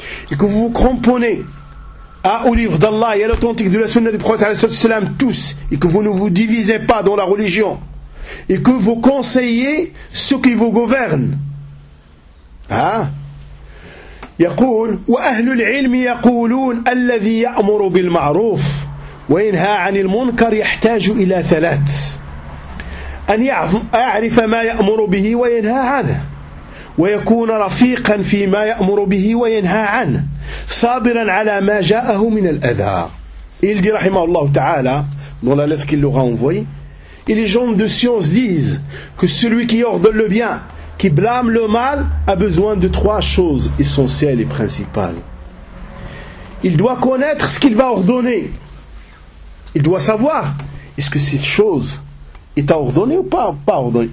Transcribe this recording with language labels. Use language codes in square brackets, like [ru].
[fr] et que vous vous cramponnez au livre d'Allah et à l'authentique de la sunna du prophète alayhi salatu wassalam tous et que vous ne vous divisez pas dans la religion et que vous conseillez ceux qui vous gouvernent [ar] يقول وأهل العلم يقولون الذي يأمر بالمعروف وينهى عن المنكر يحتاج إلى ثلاث أن يعرف ما يأمر به وينهى عنه ويكون رفيقا فيما يأمر به وينهى عنه، صابرا على ما جاءه من الأذى. [fr] Il dit rahimahullah ta'ala, dans la lettre qu'il leur a envoyée, et les gens de science disent que celui qui ordonne le bien, qui blâme le mal, a besoin de trois choses essentielles et principales. Il doit connaître ce qu'il va ordonner. Il doit savoir, est-ce que cette chose est à ordonner ou pas ordonner.